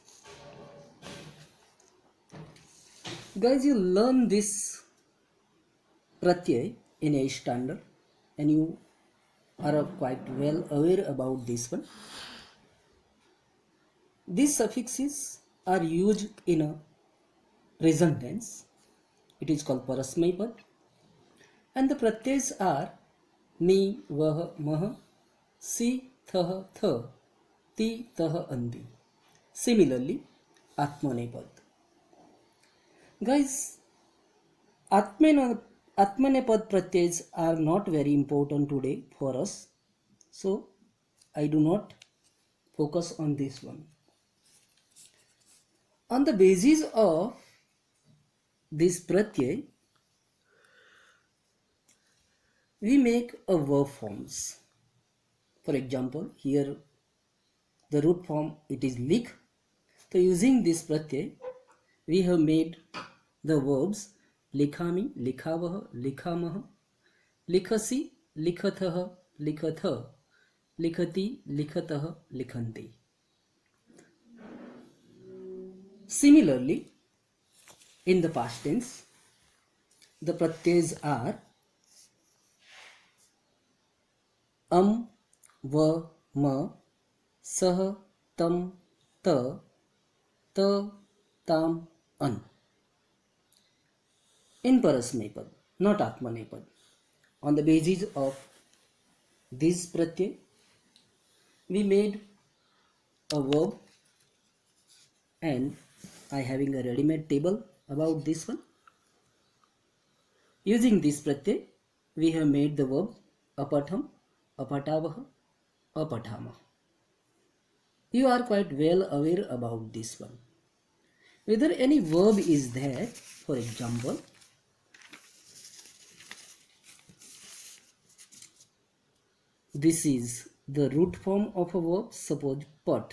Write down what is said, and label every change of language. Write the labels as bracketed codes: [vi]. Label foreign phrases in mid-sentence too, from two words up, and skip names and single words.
[en] Guys, you learn this pratyay in a standard and you are quite well aware about this one. These suffixes are used in a present tense. It is called parasmaipad, and the pratyays are [sa] ni, vah, mah, si, thah, th, ti, tah, [en] andi. Similarly, atmanepad. Guys, atmanepad pratyays are not very important today for us, so I do not focus on this one. On the basis of this pratyay, we make a verb forms. For example, here the root form, it is lik. So using this pratyay, we have made the verbs [sa] likhami, likhavah, likhamah, likhasi, likhathah, likhatha, likhati, likhatah, likhanti. [en] Similarly, in the past tense, the pratyays are [sa] va, ma, sah, tam, ta, tam, an. [en] In parasmaipad, not atmanepad. On the basis of this pratyay, we made a verb, and I having a ready-made table about this one. Using this pratyay, we have made the verb [sa] apatham, apatavah, apathamah. [en] You are quite well aware about this one. Whether any verb is there, for example, this is the root form of a verb, suppose pat.